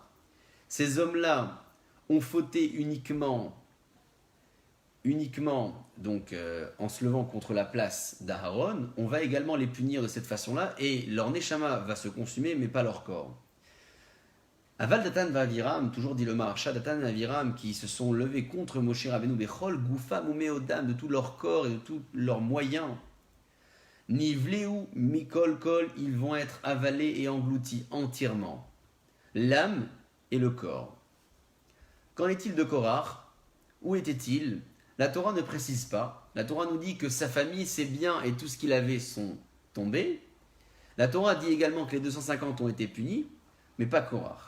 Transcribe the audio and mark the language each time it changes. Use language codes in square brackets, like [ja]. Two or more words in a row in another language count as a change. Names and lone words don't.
[fr] Ces hommes-là ont fauté uniquement donc, en se levant contre la place d'Aaron. On va également les punir de cette façon-là et leur Neshama va se consumer mais pas leur corps. [he] אבל דתן אבירם, [fr] toujours dit le Maharsha, Datan et Aviram qui se sont levés contre Moshe Rabbeinu [he] בכל גופם ובמאודם, [fr] de tout leur corps et de tous leurs moyens. [he] נבלעו מכל כל, [fr] ils vont être avalés et engloutis entièrement. L'âme et le corps. Qu'en est-il de Korach? Où était-il? La Torah ne précise pas. La Torah nous dit que sa famille, ses biens et tout ce qu'il avait sont tombés. La Torah dit également que les 250 ont été punis, mais pas Korach.